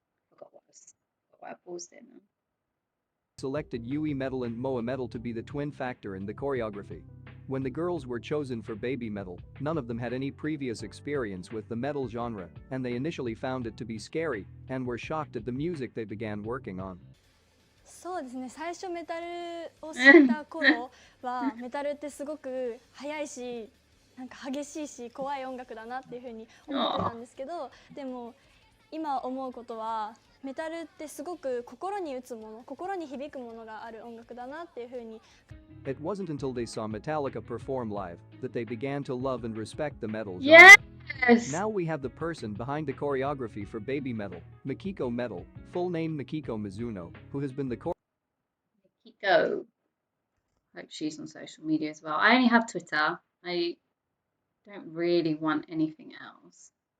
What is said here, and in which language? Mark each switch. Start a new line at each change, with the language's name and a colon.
English: Forgot why I paused it now. Selected Yui metal and Moa metal to be the twin factor in the choreography. When the girls were chosen for Baby Metal, none of them had any previous experience with the metal genre, and they initially found it to be scary and were shocked at the music they began working on.
Japanese: そうですね、最初メタルを知った頃はメタルってすごく速いし、なんか激しいし怖い音楽だなっていうふうに思ってたんですけど、でも今思うことはメタルってすごく心に打つもの、心に響くものがある音楽だなっていうふうに。
English: It wasn't until they saw Metallica perform live that they began to love and respect the metal genre. Yes! Now we have the person behind the choreography for Baby Metal, Mikiko Metal, full name Mikiko Mizuno, who has been the Mikiko. Hope she's on social media as well. I only have Twitter. I don't really want anything else.